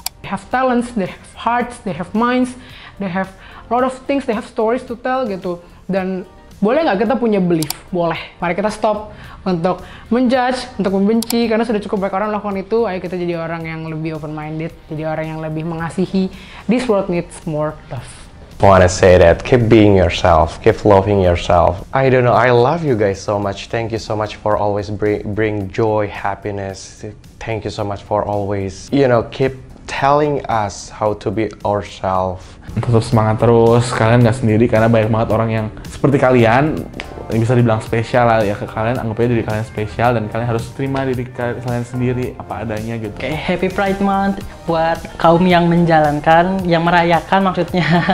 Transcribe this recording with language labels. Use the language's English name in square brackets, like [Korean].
[English] They have talents, they have hearts, they have minds, they have a lot of things, they have stories to tell gitu. [Indonesian] Dan boleh nggak kita punya belief? Boleh. Mari kita stop untuk menjudge, untuk membenci, karena sudah cukup banyak orang melakukan itu. Ayo kita jadi orang yang lebih open-minded, jadi orang yang lebih mengasihi. [English] This world needs more love. I wanna say that keep being yourself, keep loving yourself. I don't know, I love you guys so much. Thank you so much for always bring joy, happiness. Thank you so much for always, keep telling us how to be ourselves. [Indonesian] Tetap semangat terus, kalian nggak sendiri karena banyak banget orang yang seperti kalian, yang bisa dibilang spesial lah ya ke kalian. Anggap aja diri kalian spesial dan kalian harus terima diri kalian sendiri apa adanya gitu. Kayak Happy Pride Month buat kaum yang menjalankan, yang merayakan maksudnya.